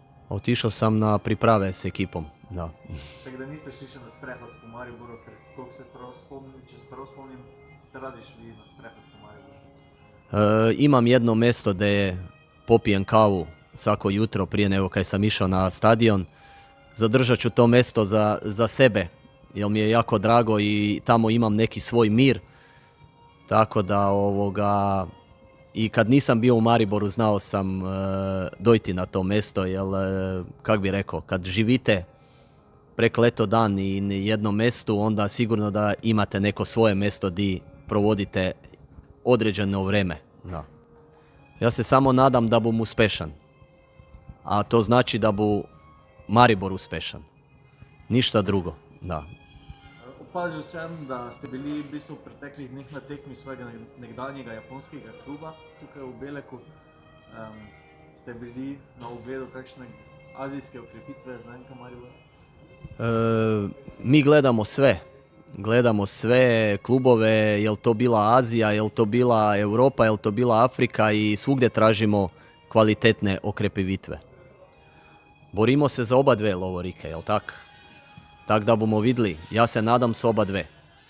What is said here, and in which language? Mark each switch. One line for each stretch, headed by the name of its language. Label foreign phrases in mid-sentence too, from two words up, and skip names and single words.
Croatian: Otišao sam na priprave s ekipom, da.
Slovenian: Tako da niste šli še na sprehod po Mariboru, ker koliko se prav spomnim, če se prav spomnim, ste radi šli na sprehod po Mariboru.
Croatian: Imam jedno mjesto gdje popijem kavu svako jutro prije nego kad sam išao na stadion. Zadržat ću to mjesto za sebe, jer mi je jako drago i tamo imam neki svoj mir. Tako da i kad nisam bio u Mariboru znao sam dojti na to mjesto, jer kak bi rekao, kad živite prek leto dan i na jednom mjestu, onda sigurno da imate neko svoje mjesto di provodite određeno vreme. Da. Ja se samo nadam da bom uspešan. A to znači da bu Maribor uspešan. Ništa drugo. Da.
Slovenian: Opazil sem, da ste bili v bistvu v preteklih dneh na tekmi svojega nekdanjega japonskega kluba tukaj v Beleku. Ste bili na ogledu kakšne azijske okrepitve za NK Maribor?
Croatian: Mi gledamo sve klubove, jel to bila Azija, jel to bila Europa, jel to bila Afrika i svugdje tražimo kvalitetne okrepivitve. Borimo se za oba dve lovorike, jel tak? Tak da bomo vidjeli, ja se nadam s oba dve.